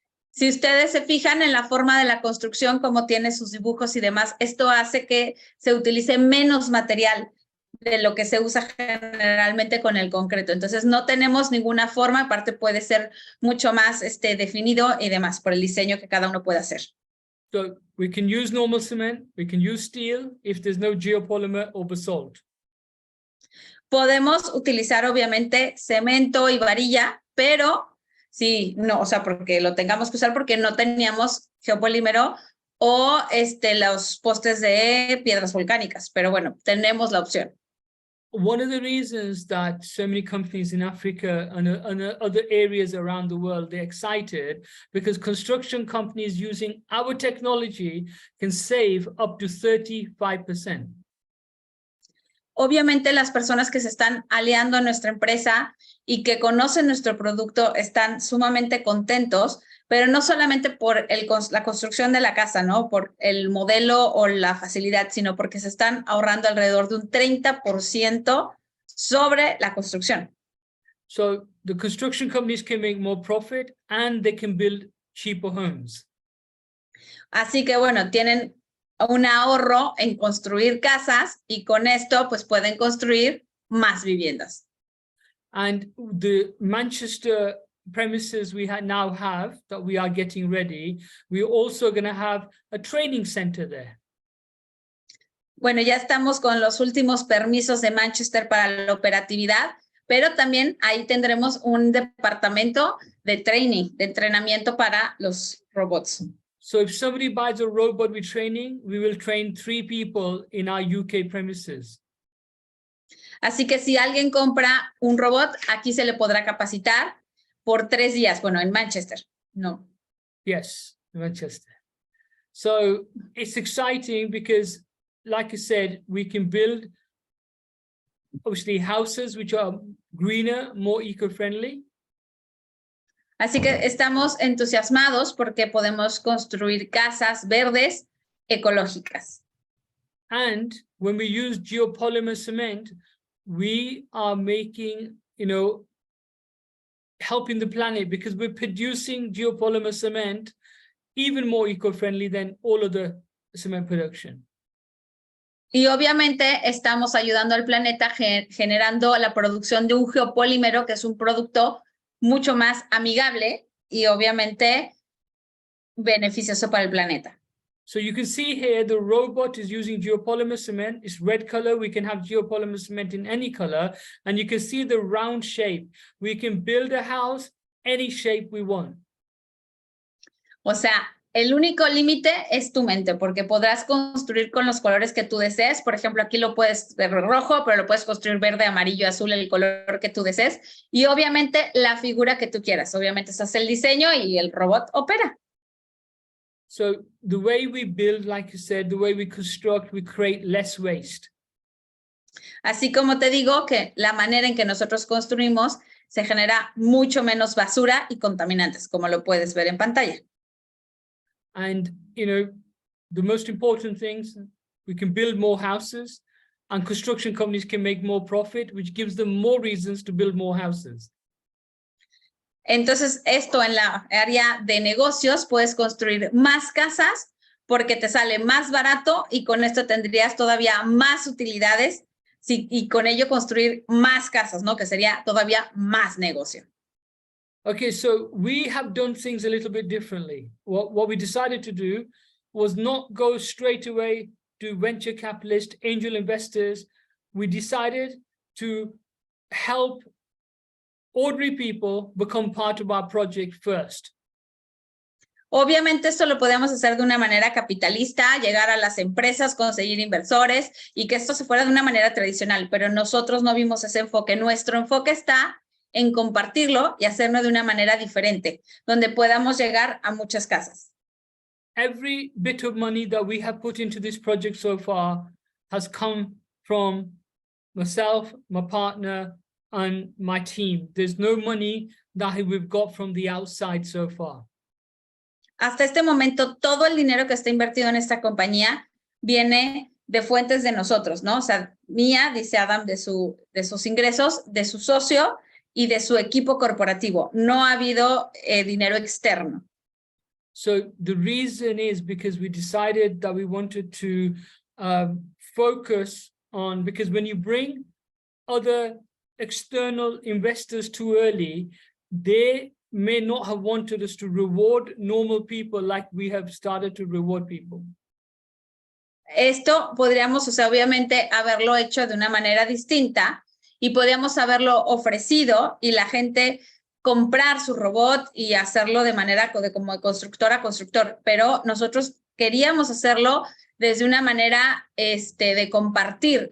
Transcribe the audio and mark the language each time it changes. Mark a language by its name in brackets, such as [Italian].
[Spanish] Si ustedes se fijan en la forma de la construcción, como tiene sus dibujos y demás, esto hace que se utilice menos material de lo que se usa generalmente con el concreto. Entonces no tenemos ninguna forma, aparte puede ser mucho más definido y demás por el diseño que cada uno puede hacer. [English] So we can use normal cement, we can use steel if there's no geopolymer or basalt. [Spanish] Podemos utilizar obviamente cemento y varilla, pero sí, no, o sea, porque lo tengamos que usar porque no teníamos geopolímero o los postes de piedras volcánicas, pero bueno, tenemos la opción. [English] One of the reasons that so many companies in Africa and other areas around the world, they're excited because construction companies using our technology can save up to 35%. [Spanish] Obviamente las personas que se están aliando a nuestra empresa y que conocen nuestro producto están sumamente contentos, pero no solamente por la construcción de la casa, ¿no? Por el modelo o la facilidad, sino porque se están ahorrando alrededor de un 30% sobre la construcción. [English] So the construction companies can make more profit and they can build cheaper homes. [Spanish] Así que bueno, tienen un ahorro en construir casas y con esto pues pueden construir más viviendas. [English] And the Manchester premises we now have that we are getting ready, we're also going to have a training center there. [Spanish] Bueno, ya estamos con los últimos permisos de Manchester para la operatividad, pero también ahí tendremos un departamento de training, de entrenamiento para los robots. [English] So if somebody buys a robot with training, we will train 3 people in our UK premises. [Spanish] Así que si alguien compra un robot, aquí se le podrá capacitar por 3 días. Bueno, en Manchester, no. [English] Yes, Manchester. So it's exciting because, like I said, we can build obviously houses which are greener, more eco-friendly. [Spanish] Así que estamos entusiasmados porque podemos construir casas verdes ecológicas. [English] And when we use geopolymer cement, we are making, helping the planet because we're producing geopolymer cement even more eco-friendly than all of the cement production. [Spanish] Y obviamente estamos ayudando al planeta generando la producción de un geopolímero, que es un producto mucho más amigable y obviamente beneficioso para el planeta. [English] So you can see here the robot is using geopolymer cement. It's red color. We can have geopolymer cement in any color. And you can see the round shape. We can build a house any shape we want. [Spanish] O sea, el único límite es tu mente, porque podrás construir con los colores que tú desees. Por ejemplo, aquí lo puedes ver rojo, pero lo puedes construir verde, amarillo, azul, el color que tú desees. Y obviamente la figura que tú quieras. Obviamente se hace el diseño y el robot opera. [English] So the way we build, like you said, the way we construct, we create less waste. [Spanish] Así como te digo que la manera en que nosotros construimos se genera mucho menos basura y contaminantes, como lo puedes ver en pantalla. [English] And, the most important things, we can build more houses and construction companies can make more profit, which gives them more reasons to build more houses. [Spanish] Entonces, esto en la área de negocios, puedes construir más casas porque te sale más barato y con esto tendrías todavía más utilidades y con ello construir más casas, ¿no? Que sería todavía más negocio. [English] Okay, so we have done things a little bit differently. What we decided to do was not go straight away to venture capitalists, angel investors. we decided to help ordinary people become part of our project first. [Spanish] Obviamente esto lo podemos hacer de una manera capitalista, llegar a las empresas, conseguir inversores y que esto se fuera de una manera tradicional, pero nosotros no vimos ese enfoque. Nuestro enfoque está en compartirlo y hacerlo de una manera diferente, donde podamos llegar a muchas casas. [English] Every bit of money that we have put into this project so far has come from myself, my partner, and my team. There's no money that we've got from the outside so far. [Spanish] Hasta este momento, todo el dinero que está invertido en esta compañía viene de fuentes de nosotros, ¿no? O sea, mía, dice Adam, de sus ingresos, de su socio y de su equipo corporativo. No ha habido dinero externo. [English] So the reason is because we decided that we wanted to focus on, because when you bring other external investors too early, they may not have wanted us to reward normal people like we have started to reward people. [Spanish] Esto podríamos, o sea, obviamente haberlo hecho de una manera distinta y podríamos haberlo ofrecido y la gente comprar su robot y hacerlo de manera como de constructor a constructor, pero nosotros queríamos hacerlo desde una manera de compartir.